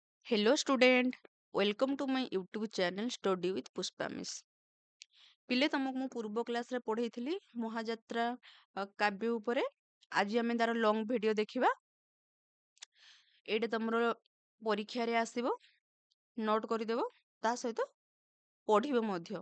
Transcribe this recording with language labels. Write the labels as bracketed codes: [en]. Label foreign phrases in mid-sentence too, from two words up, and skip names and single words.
[en] Hello student, welcome to my YouTube channel Study with Pushpa Miss. [or] ପିଲେ ତମକୁ ମୁଁ ପୂର୍ବ କ୍ଲାସରେ ପଢେଇଥିଲି ମହାଯାତ୍ରା କାବ୍ୟ ଉପରେ। ଆଜି ଆମେ ତାର [en] long video [or] ଦେଖିବା। ଏଇଟା ତମର ପରୀକ୍ଷାରେ ଆସିବ, ନୋଟ କରିଦେବ, ତା ସହିତ ପଢିବ ମଧ୍ୟ।